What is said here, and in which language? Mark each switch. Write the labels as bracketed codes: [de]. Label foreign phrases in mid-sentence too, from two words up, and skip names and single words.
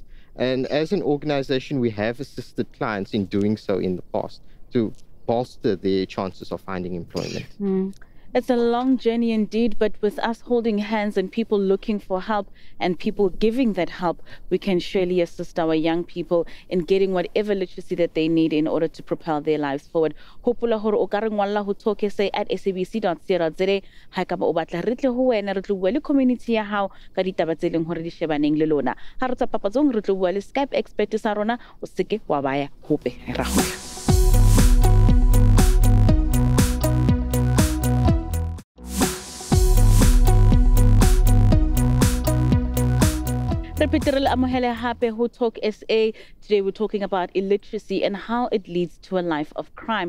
[en] And as an organization, we have assisted clients in doing so in the past to bolster their chances of finding employment. It's a long journey indeed, but with us holding hands and people looking for help and people giving that help, we can surely assist our young people in getting whatever literacy that they need in order to propel their lives forward. [st] Hopola hore o ka re ngwalla ho talk SA at sabc.co.za ha ka ba o batla re tle ho wena re tlo bua le community ya hao ka ditaba tse leng hore di shebaneng le lona. Ha re tsa papatsong re tlo bua le Skype expert sa rona o seke wa baya hope ra hola. [en] Who Talk SA. Today we're talking about illiteracy and how it leads to a life of crime.